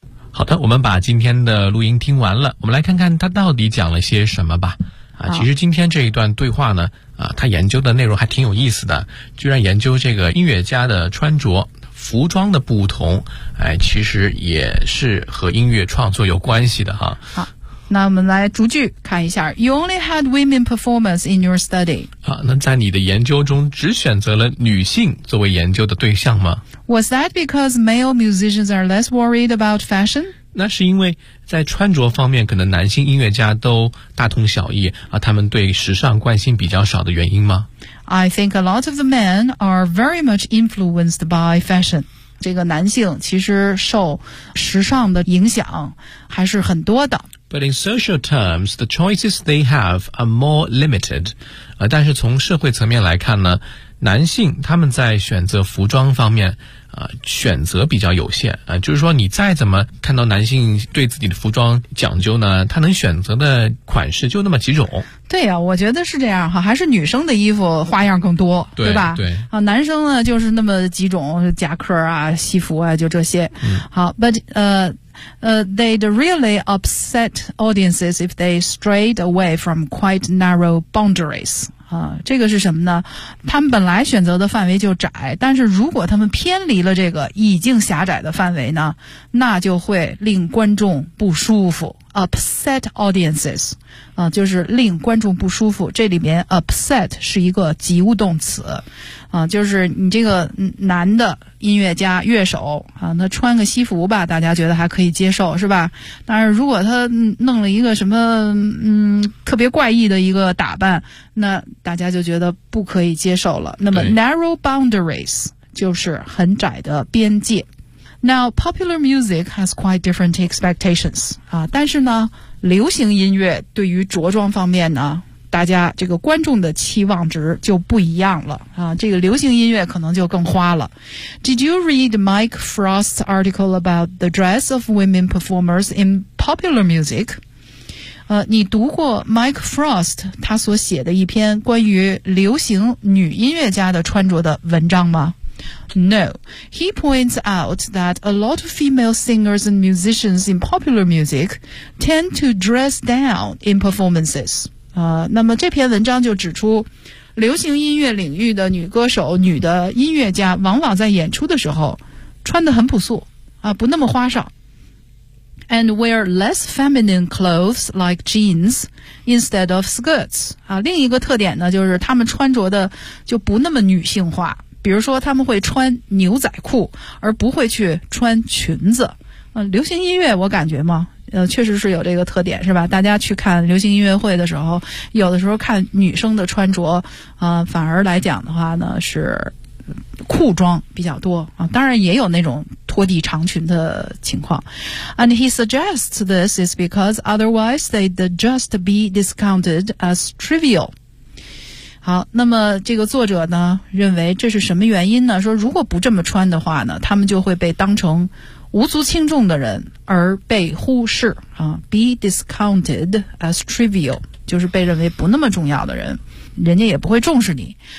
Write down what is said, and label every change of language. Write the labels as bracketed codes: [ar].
[zh] 好的，我们把今天的录音听完了，我们来看看他到底讲了些什么吧。啊，其实今天这一段对话呢，啊，他研究的内容还挺有意思的，居然研究这个音乐家的穿着、服装的不同，哎，其实也是和音乐创作有关系的哈。好，那我们来逐句看一下。 [en] You only had women performers in your study. [zh] 啊，那在你的研究中只选择了女性作为研究的对象吗？ [en] Was that because male musicians are less worried about fashion? [zh] 那是因为在穿着方面可能男性音乐家都大同小异，啊，他们对时尚关心比较少的原因吗？ [en] I think a lot of the men are very much influenced by fashion. [zh] 这个男性其实受时尚的影响还是很多的。 [en] But in social terms, the choices they have are more limited. [zh] 但是从社会层面来看呢，男性他们在选择服装方面选择比较有限就是说你再怎么看到男性对自己的服装讲究呢，他能选择的款式就那么几种。对啊，我觉得是这样哈，还是女生的衣服花样更多，对吧？对啊，男生呢就是那么几种，夹克啊、西服啊，就这些。嗯、 [en] 好 ，but they'd really upset audiences if they strayed away from quite narrow boundaries。 [zh] 这个是什么呢？他们本来选择的范围就窄，但是如果他们偏离了这个已经狭窄的范围呢，那就会令观众不舒服。 [en] Upset audiences， [zh] 就是令观众不舒服。这里面 upset 是一个及物动词，就是你这个男的音乐家乐手那穿个西服吧，大家觉得还可以接受是吧？但是如果他弄了一个什么特别怪异的一个打扮，那大家就觉得不可以接受了。那么 [en] narrow boundaries [zh] 就是很窄的边界。 [en] Now, popular music has quite different expectations. [zh] 但是呢，流行音乐对于着装方面呢，大家这个观众的期望值就不一样了。这个流行音乐可能就更花了。 [en] Did you read Mike Frost's article about the dress of women performers in popular music? [zh] 你读过 Mike Frost 他所写的一篇关于流行女音乐家的穿着的文章吗？ [en] No, he points out that a lot of female singers and musicians in popular music tend to dress down in performances. [zh] 那么这篇文章就指出，流行音乐领域的女歌手、女的音乐家往往在演出的时候穿得很朴素，不那么花哨。 [en] And wear less feminine clothes like jeans instead of skirts. [zh] 另一个特点呢，就是她们穿着的就不那么女性化。比如说他们会穿牛仔裤而不会去穿裙子。流行音乐我感觉嘛确实是有这个特点是吧，大家去看流行音乐会的时候，有的时候看女生的穿着反而来讲的话呢是裤装比较多当然也有那种拖地长裙的情况。 [en] And he suggests this is because otherwise they'd just be discounted as trivial. [zh] 好，那么这个作者呢认为这是什么原因呢？说如果不这么穿的话呢，他们就会被当成无足轻重的人而被忽视 [en] be discounted as trivial， [zh] 就是被认为不那么重要的人，人家也不会重视你。